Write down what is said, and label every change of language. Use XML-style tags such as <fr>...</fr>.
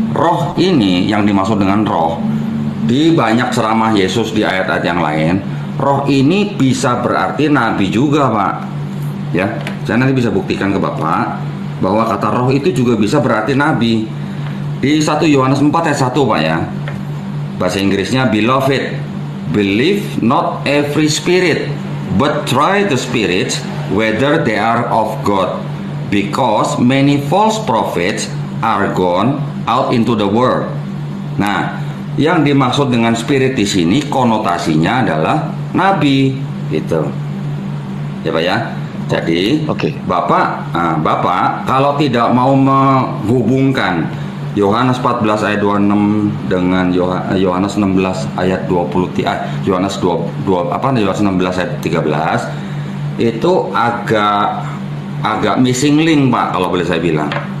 <id>Roh ini yang dimaksud dengan roh. Di banyak ceramah Yesus di ayat-ayat yang lain, roh ini bisa berarti nabi juga, Pak. Ya, saya nanti bisa buktikan ke Bapak bahwa kata roh itu juga bisa berarti nabi. Di 1 Yohanes 4 ayat 1, Pak ya. Bahasa Inggrisnya</id> <en>beloved, believe not every spirit, but try the spirits whether they are of God, because many false prophets are gone out into the world.</en> <id>Nah, yang dimaksud dengan spirit di sini konotasinya adalah nabi, gitu. Ya Pak ya. Jadi, Bapak kalau tidak mau menghubungkan Yohanes 14 ayat 26 dengan Yohanes 16 ayat 20, Yohanes 16 ayat 13, itu agak</id> <en>missing link,</en> <id>Pak, kalau boleh saya bilang.</id>